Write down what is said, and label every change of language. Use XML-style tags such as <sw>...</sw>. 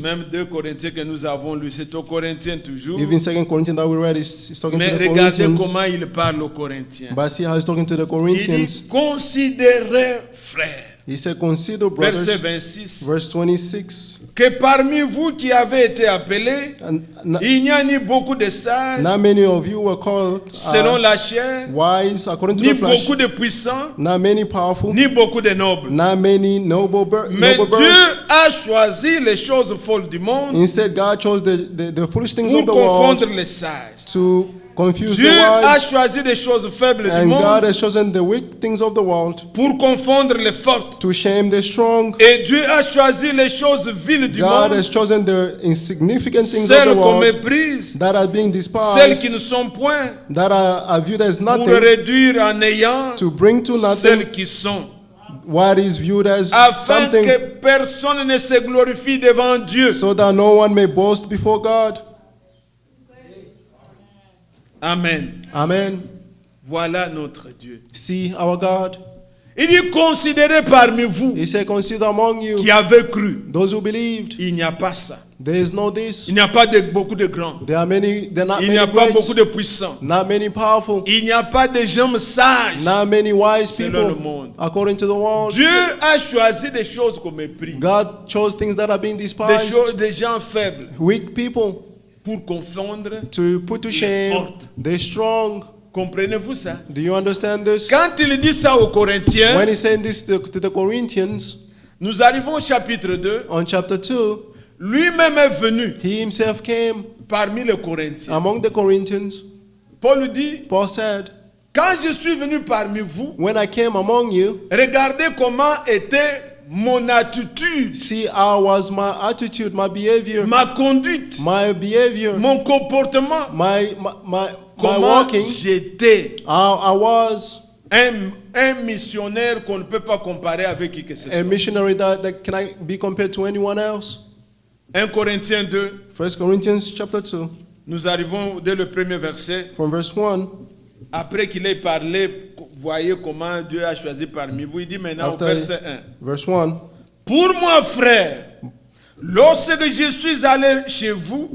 <fr>Même 2 Corinthiens que nous avons lu, c'est aux Corinthiens toujours.</fr> <en>Even 2 Corinthians that we read is talking</en> <fr>Mais</fr> <en>to the</en> <fr>regardez</fr> <en>Corinthians.</en> <fr>comment il parle aux Corinthiens.</fr> <en>But see how he's talking to the</en> <fr>Il</fr> <en>Corinthians.</en> <fr>dit, considérez, frères,</fr> <en>He said, consider,</en> <fr>verset</fr> <en>brothers, 26, verse 26,</en> <fr>que parmi vous qui avez été appelés,</fr> <en>and</en> <fr>il n'y a ni beaucoup de sages</fr> <en>not many of you were called</en> <fr>selon la chair,</fr> <en>wise according to</en> <fr>ni</fr> <en>the flesh,</en> <fr>beaucoup de puissants,</fr> <en>not many powerful,</en> <fr>ni beaucoup de nobles.</fr> <en>not many noble</en> <fr>Mais</fr> <en>births.</en> <fr>Dieu a choisi les choses folles du monde</fr> <en>Instead, God chose the foolish things</en> <fr>pour</fr> <en>of the world</en> <fr>confondre les sages.</fr> <en>to confuse</en> <fr>Dieu</fr> <en>the</en> <fr>a</fr> <en>wise,</en> <fr>choisi des choses faibles du</fr> <en>and God</en> <fr>monde</fr> <en>has chosen the weak things of the world</en> <fr>pour confondre les fortes.</fr> <en>to shame the strong.</en> <fr>Et Dieu a choisi les choses viles du</fr> <en>God</en> <fr>monde,</fr> <en>has chosen the insignificant things of</en> <fr>celles</fr> <en>the</en> <fr>qu'on</fr> <en>world</en> <fr>méprise,</fr> <en>that are being</en> <fr>celles qui ne</fr> <en>despised,</en> <fr>sont point,</fr> <en>that are viewed as</en> <fr>pour</fr> <en>nothing,</en> <fr>réduire en ayant</fr> <en>to bring to nothing</en> <fr>celles qui sont,</fr> <en>what is viewed as</en> <fr>afin</fr> <en>something,</en> <fr>que personne ne se glorifie devant Dieu.</fr> <en>so that no one may boast before God. Amen. Amen.</en> <fr>Voilà notre Dieu.</fr> <en>See our God.</en> <fr>Il dit, considérez parmi vous</fr> <en>He said, consider among you</en> <fr>qui avez cru.</fr> <en>those who believed.</en> <fr>Il n'y a pas ça.</fr> <en>There is no this.</en> <fr>Il n'y a pas beaucoup de grands.</fr> <en>There are not</en> <fr>Il n'y a</fr> <en>many</en> <fr>pas</fr> <en>great,</en> <fr>beaucoup de puissants.</fr> <en>not many powerful,</en> <fr>Il n'y a pas de gens sages.</fr> <en>not many wise</en> <fr>Selon le</fr> <en>people</en> <fr>monde.</fr> <en>according to the world.</en> <fr>Dieu a choisi des choses qu'on méprise.</fr> <en>God chose things that are being</en> <fr>Des choses,</fr> <en>despised,</en> <fr>des gens faibles</fr> <en>weak people,</en> <fr>pour confondre.</fr> <en>to put to shame</en> <fr>fortes.</fr> <en>the strong.</en> <fr>Comprenez-vous ça?</fr> <en>Do you understand this?</en> <fr>Quand il dit ça aux Corinthiens,</fr> <en>When he's saying this to the Corinthians,</en> <fr>nous arrivons au chapitre 2.</fr> <en>on chapter 2,</en> <fr>Lui-même est venu</fr> <en>he himself came</en> <fr>parmi les Corinthiens.</fr> <en>among the Corinthians.</en> <fr>Paul dit,</fr> <en>Paul said,</en> <fr>quand je suis venu parmi vous,</fr> <en>when I came among you,</en> <fr>regardez comment était mon attitude,</fr> <en>see how was my attitude, my behavior,</en> <fr>ma conduite,</fr> <en>my behavior,</en> <fr>mon comportement,</fr> <en>my</en> <fr>comment</fr> <en>walking,</en> <fr>j'étais.</fr> <en>how I was</en> <fr>Un missionnaire qu'on ne peut pas comparer avec qui que ce soit.</fr> <en>a missionary that can I be compared to anyone else.</en> <fr>1 Corinthiens 2,</fr> <en>1 Corinthians chapter 2,</en> <fr>nous arrivons dès le premier verset.</fr> <en>from verse 1.</en> <fr>Après qu'il ait parlé, voyez comment Dieu a choisi parmi vous. Il dit maintenant au</fr> <en>After</en> <fr>verset 1.</fr> <en>verse 1,</en> <fr>Pour moi, frère, lorsque je suis allé chez vous,</fr>